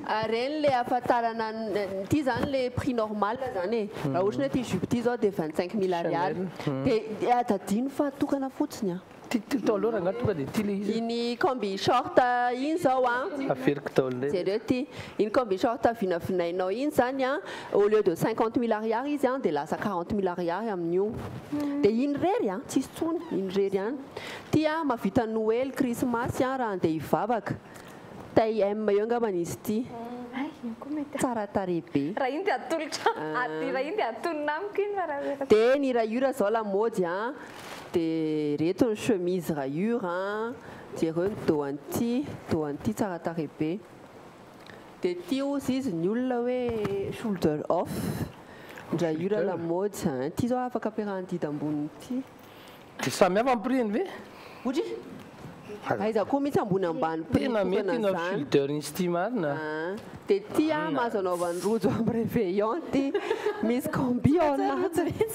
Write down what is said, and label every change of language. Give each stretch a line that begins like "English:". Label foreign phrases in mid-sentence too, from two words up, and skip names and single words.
Malagasy: reny le afantarana ty zany
French: le prix normal
Malagasy: zany raha ohatra hoe ty jupe ty zao dia 25 000 ariary dia tadino fa tokana fotsiny tao aloha raha tonga dia ty le izy iny
French: combi short
Malagasy: iny zao aferiko tao ndray jereo ty iny
French: combi short
Malagasy: vinavinainao iny zany
French: au lieu de
Malagasy: 50 000 ariary izy dia lasa 40 000 ariary amin'io dia iny rery tsisy tsony iny rery any ty mavita Noël Christmas raha andeha hivavaka
French: taille M
Malagasy: eo angambany izy ty tsara tarehy be raha iny dia atolotra raha iny dia atonona amiko iny fa dia ny rayure zao lamody dia reto ny
French: chemise rayure
Malagasy: jereo ny doanty tsara tarehy be dia ty ozy izy ny olona hoe
English: shoulder off
Malagasy: rayure lamody ty zao afaka ampiarahany amboniny ty dia samy hafa ampiriny ve otry aiza koa mihitsy ambony ambany tena mety na shoulder izy ty marina dia ty mahazo anaovany rojo amin'ny réveillon ty misy combi ao anatiny